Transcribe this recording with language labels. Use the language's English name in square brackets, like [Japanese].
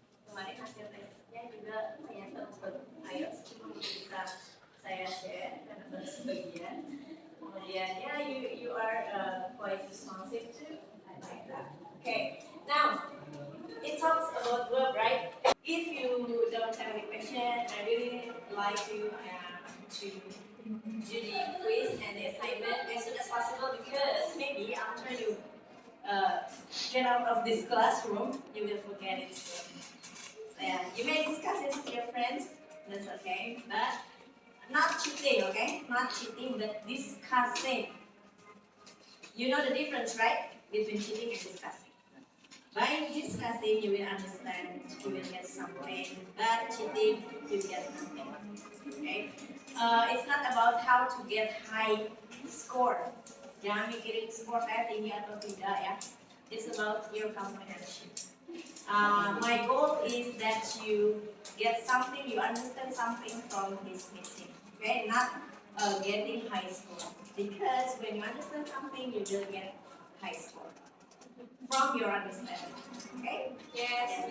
[Indonesian] Kemarin hasil tesnya juga lumayan bagus untuk IELTS, cuma bisa saya share karena baru sebagian. Kemudian ya, [English] you are quite responsive too. I like that. Okay, now it talks about verb, right? If you don't have any question, I really like to do the quiz and the assignment as soon as possible, because maybe after you get out of this classroom, you will forget it soon. So, yeah, you may discuss it with your friends, that's okay, but not cheating, okay? Not cheating, but discussing. You know the difference, right? Between cheating and discussing. By discussing, you will understand, you will get something, but cheating, you get nothing. Okay? It's not about how to get high score. [Indonesian] Jangan mikirin skor saya tinggi atau tidak ya. [English] It's about your comprehension. My goal is that you get something, you understand something from this meeting. Okay? Not getting high score. Because when you understand something, you will get high score from your understanding. Okay? Yes.